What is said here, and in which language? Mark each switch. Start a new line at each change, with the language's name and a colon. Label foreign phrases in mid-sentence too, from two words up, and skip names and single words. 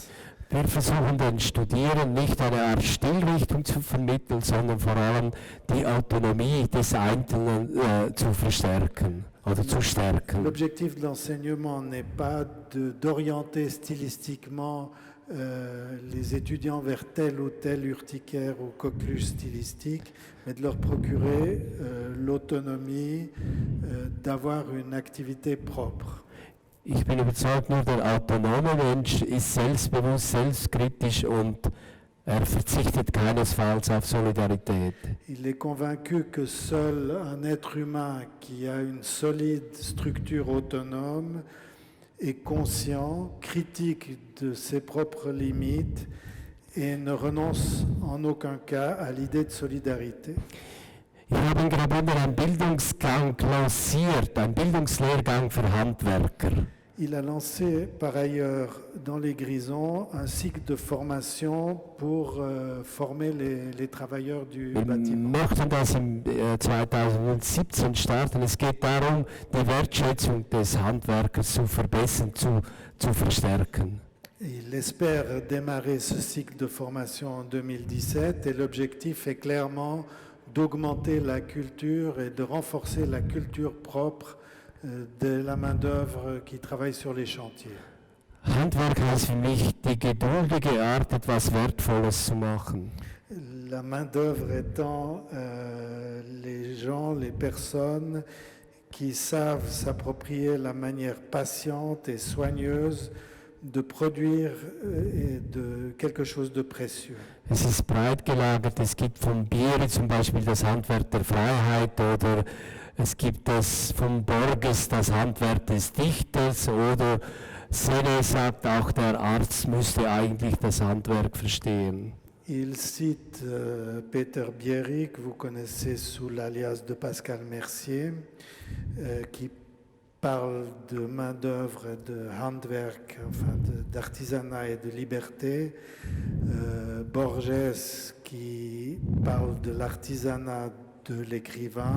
German: Wir versuchen den Studierenden nicht eine Art Stilrichtung zu vermitteln, sondern vor allem die Autonomie des Einzelnen zu verstärken oder zu stärken.
French: L'objectif de l'enseignement n'est pas d'orienter stylistiquement les étudiants vers telle ou telle urticaire ou coqueluche stylistique, mais de leur procurer l'autonomie d'avoir une activité propre.
German: Ich bin überzeugt, nur der autonome Mensch ist selbstbewusst, selbstkritisch und er verzichtet keinesfalls auf Solidarität.
French: Il est convaincu que seul un être humain qui a une solide structure autonome est conscient, critique de ses propres limites et ne renonce en aucun cas à l'idée de solidarité.
German: Ich habe in Graubünden einen Bildungsgang lanciert, einen Bildungslehrgang für Handwerker.
French: Il a lancé par ailleurs dans les Grisons un cycle de formation pour former les travailleurs du
German: Wir
French: bâtiment.
German: möchten das im 2017 starten. Es geht darum, die Wertschätzung des Handwerkers zu verbessern, zu verstärken.
French: Il espère démarrer ce cycle de formation en 2017 et l'objectif est clairement d'augmenter la culture et de renforcer la culture propre de la main-d'œuvre qui travaille sur les chantiers.
German: Handwerk heißt für mich die geduldige Art, etwas Wertvolles zu machen.
French: La main-d'œuvre étant les gens, les personnes qui savent s'approprier la manière patiente et soigneuse de produire quelque chose de précieux.
German: Es ist breit gelagert, es gibt vom Bier zum Beispiel das Handwerk der Freiheit oder es gibt das von Borges, das Handwerk des Dichters oder Sene sagt auch, der Arzt müsste eigentlich das Handwerk verstehen.
French: Il cite Peter Bierig, que vous connaissez sous l'alias de Pascal Mercier, qui parle de main-d'œuvre, de handwerk, enfin d'artisanat et de liberté. Borges qui parle de l'artisanat de l'écrivain.